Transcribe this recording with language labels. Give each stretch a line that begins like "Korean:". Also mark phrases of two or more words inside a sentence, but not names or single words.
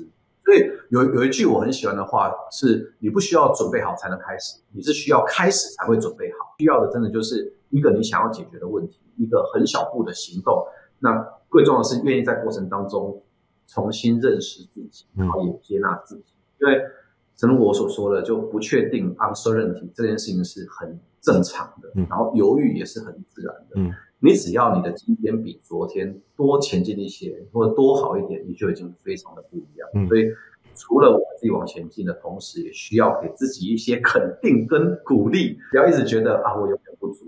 Chinese: 所以有一句我很喜歡的話是：你不需要準備好才能開始，你是需要開始才會準備好。需要的真的就是一個你想要解決的問題，一個很小步的行動。那最重要的是願意在過程當中重新認識自己，然後也接納自己。因為正如我所說的，就不確定 uncertainty 這件事情是很正常的，然後猶豫也是很自然的。你只要你的今天比昨天多前進一些，或者多好一點，你就已經非常的不一樣。所以除了我自己往前進的同時，也需要給自己一些肯定跟鼓勵，不要一直覺得我有点不足。